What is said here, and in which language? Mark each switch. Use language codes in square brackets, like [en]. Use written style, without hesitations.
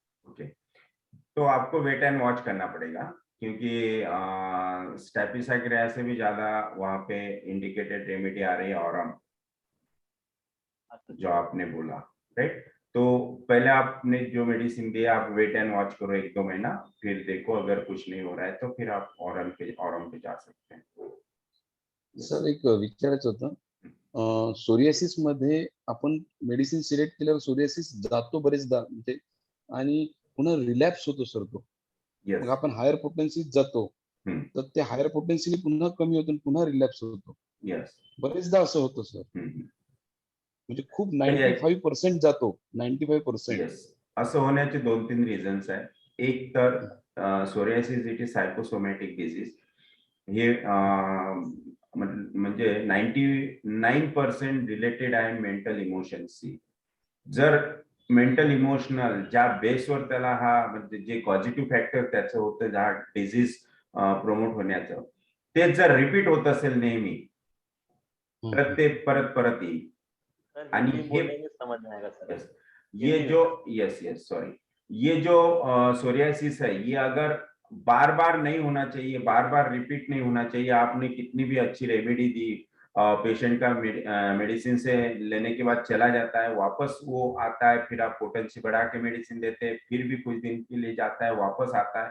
[hi] Okay, तो आपको [en] wait and watch [hi] करना पड़ेगा, क्योंकि स्टेपिसाग्रिया से भी ज्यादा वहां पे इंडिकेटेड रेमेडी आ रही है ऑरम, जो आपने बोला, राइट। तो पहले आपने जो मेडिसिन दिया, आप [en] wait and watch [hi] करो 1-2 महीना, फिर देखो अगर कुछ नहीं हो रहा है तो फिर आप ऑरम पे जा सकते हैं। [mr] सर एक विचारायचं होतं, सोरियासिस मध्ये आपण मेडिसिन सिलेक्ट केल्यावर सोरियासिस जातो बरेचदा, म्हणजे आणि पुन्हा रिलॅप्स होतो सर तो। मग आपण हायर पोटेन्सीत जातो, तर ते हायर पोटेन्सी पुन्हा कमी होतो, पुन्हा रिलॅप्स होतो। बरेचदा असं होतं सर, म्हणजे खूप 95% जातो, 95%। असं होण्याचे 2-3 रिझन्स आहेत। एक तर psoriasis [en] it is psychosomatic disease, [mr] हे म्हणजे 99% रिलेटेड आहे मेंटल इमोशन्सशी। जर मेंटल इमोशनल ज्या बेसवर त्याला हा, म्हणजे जे पॉझिटिव्ह फॅक्टर त्याचं होतं ज्या डिझीज प्रमोट होण्याचं, ते जर रिपीट होत असेल नेहमी, तर ते परत परत येईल। आणि हे [hi] समझ में आएगा सर। ये जो ये जो सोरियासिस है, ये अगर बार बार नहीं होना चाहिए, बार बार रिपीट नहीं होना चाहिए। आपने कितनी भी अच्छी रेमेडी दी, पेशेंट का मेडिसिन से लेने के बाद चला जाता है, वापस वो आता है, फिर आप पोटेंसी बढ़ा के मेडिसिन देते हैं, फिर भी कुछ दिन के लिए जाता है, वापस आता है।